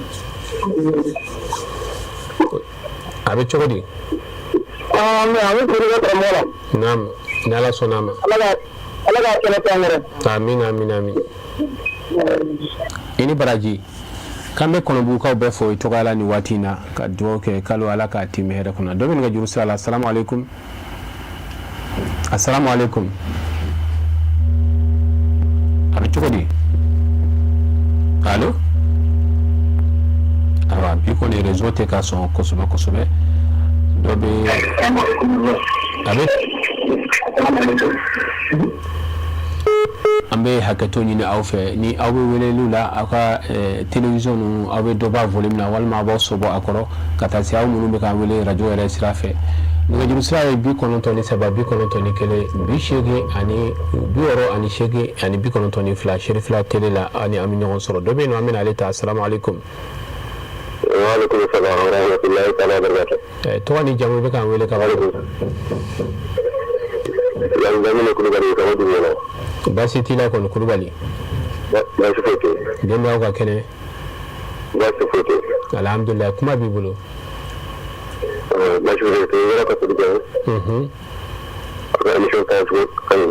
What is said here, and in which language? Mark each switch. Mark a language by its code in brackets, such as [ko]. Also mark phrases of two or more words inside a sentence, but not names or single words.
[bm] a bɛ cogo di naam ni ala sɔnna a ma amin amin amin i ni baraji k'an bɛ kɔnɔbugukaw bɛɛ fɔ i tɔgɔya la nin waati in na ka dugawu kɛ kalo ala k'a tɛmɛ hɛrɛ kɔnɔ dɔ bɛ nɛgɛjuru sira la [ar] السلام عليكم السلام عليكم [bm] a bɛ cogo di allo ayiwa bi kɔni réseau tɛ ka sɔn kosɛbɛ kosɛbɛ dɔ bɛ a bɛ an bɛ hakɛto ɲini aw fɛ ni aw bɛ weleliw la aw ka télévision ninnu aw bɛ dɔ b'a volume na walima aw b'aw sɔbɔ a kɔrɔ ka taa se aw minnu bɛ k'an wele radio yɛrɛ sira fɛ nɛgɛjuru sira ye 93 91 60 ani 92 Chérif la télé la ani an bɛ ɲɔgɔn sɔrɔ dɔ bɛ yen nɔ an bɛna ale ta [ar] السلام عليكم وعليكم السلام ورحمة الله تعالى وبركاته [bm] tɔgɔ ni jamu bɛ k'an wele ka bɔ baasi t'i la kɔni Kulubali baasi foyi tɛ denbayaw ka kɛnɛ baasi foyi tɛ alhamdulilayi kuma b'i bolo baasi foyi tɛ yɔrɔ ka foli kɛ a ka émission ka cogo ka ɲi